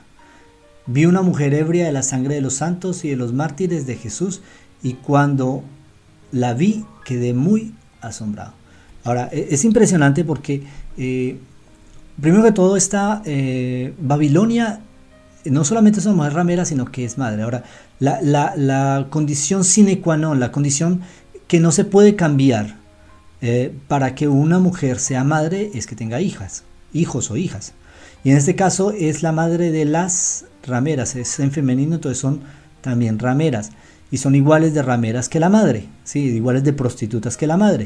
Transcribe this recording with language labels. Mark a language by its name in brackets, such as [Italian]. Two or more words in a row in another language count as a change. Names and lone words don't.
[Spanish] Vi una mujer ebria de la sangre de los santos y de los mártires de Jesús, y cuando la vi quedé muy asombrado. Ahora, es impresionante porque, primero que todo, esta Babilonia no solamente es una mujer ramera, sino que es madre. Ahora, la condición [Latin] sine qua non, [Spanish] la condición que no se puede cambiar para que una mujer sea madre, es que tenga hijos o hijas. Y en este caso es la madre de las rameras, es en femenino, entonces son también rameras. Y son iguales de rameras que la madre, ¿sí? Iguales de prostitutas que la madre.